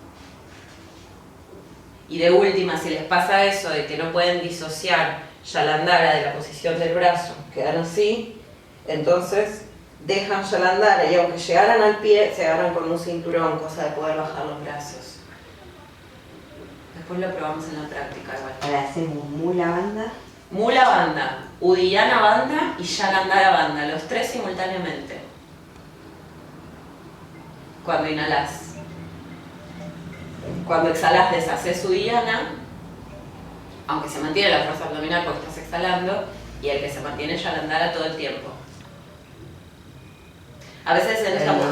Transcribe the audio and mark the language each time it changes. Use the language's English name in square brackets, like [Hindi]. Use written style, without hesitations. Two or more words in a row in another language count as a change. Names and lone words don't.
[Spanish] Y de última, si les pasa eso de que no pueden disociar Jalandhara de la posición del brazo, quedan así, entonces dejan Jalandhara y aunque llegaran al pie, se agarran con un cinturón, cosa de poder bajar los brazos. Después lo probamos en la práctica igual. Ahora hacemos Mula Bandha. Mula Bandha, Udiyana Bandha y Jalandhara Bandha, los tres simultáneamente. Cuando inhalas. Cuando exhalas deshaces Udiyana, aunque se mantiene la fuerza abdominal porque estás exhalando, y el que se mantiene es Jalandhara todo el tiempo. A veces en esta postura.